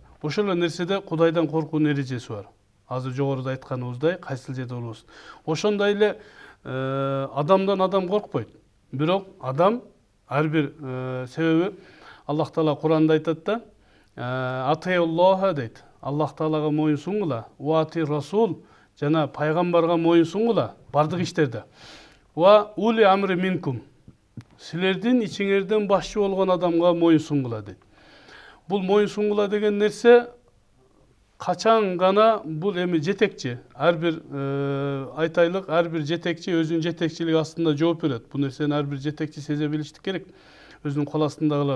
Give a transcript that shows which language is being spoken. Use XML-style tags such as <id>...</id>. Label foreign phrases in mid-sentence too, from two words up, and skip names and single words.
<ky>Ошол нерседе Кудайдан коркуунун эрежеси бар. Азыр жогоруда айтканыбыздай, кайсыл жерде болбосун. Ошондой эле адамдан адам коркпойт. Бирок адам ар бир себеби Аллах Таала Куранда айтат да, атыйуллаха дейт. Аллах Таалага моюн сунгула,</ky> <ar>وأطيعوا الرسول,</ar> <ky>жана пайгамбарга моюн сунгула бардык иштерде.</ky> <ar>وأولي الأمر منكم.</ar> <ky>Силердин ичиңерден башчы болгон адамга моюн сунгула дейт. Бул моюн сунгула деген нерсе качан гана бул эми жетекчи, ар бир айтайлык, ар бир жетекчи өзүнүн жетекчилиги астында жооп берет. Бул нерсени ар бир жетекчи сезе билиштик керек. Өзүнүн кол астындагыларын.</ky>